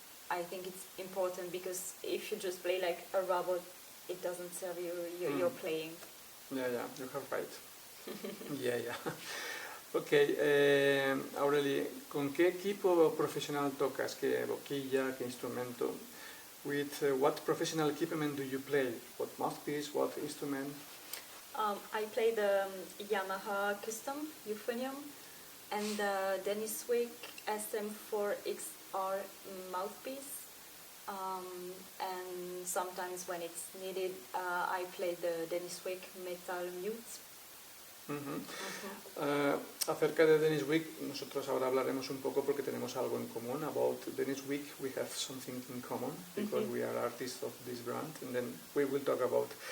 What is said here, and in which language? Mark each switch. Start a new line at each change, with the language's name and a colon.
English: I think it's important because if you just play like a robot, it doesn't serve your playing. Yeah, you have right. Yeah.
Spanish: Ok, Aurelie, ¿con qué equipo profesional tocas? ¿Qué boquilla, qué instrumento?
English: With what professional equipment do you play? What mouthpiece, what instrument? I play the Yamaha Custom Euphonium and the Dennis Wick SM4XR mouthpiece. and sometimes when it's needed, I play the Dennis Wake Metal Mute.
Spanish: Acerca de Dennis Wick, nosotros ahora hablaremos un poco porque tenemos algo en común.
English: About Dennis Wick, we have something in common because we are artists of this brand, and then we will talk about.